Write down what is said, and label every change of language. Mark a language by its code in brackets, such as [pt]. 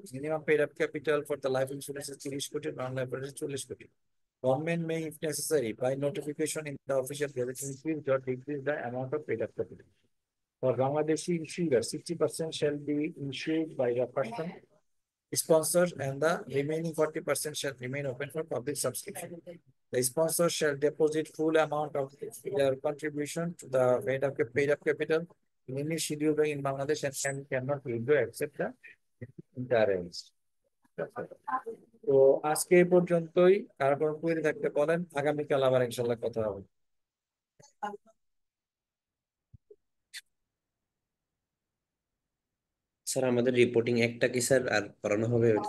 [en] Minimum paid up capital for the life insurance 30 crore, non life insurance 40 crore. Government may, if necessary, by notification in the official gazette, increase or decrease the amount of paid up capital. For Bangladeshi insurer, 60% shall be insured by the person sponsor and the remaining 40% shall remain open for public subscription. The sponsor shall deposit full amount of their contribution to the paid up capital in any schedule in Bangladesh and cannot withdraw except the interest. [bn] তো আজকে এই পর্যন্তই, কারো কোনো query থাকতে বলেন, আগামীকাল আবার ইনশাল্লাহ কথা হবে। স্যার আমাদের রিপোর্টিং একটা কি স্যার আর করানো হবে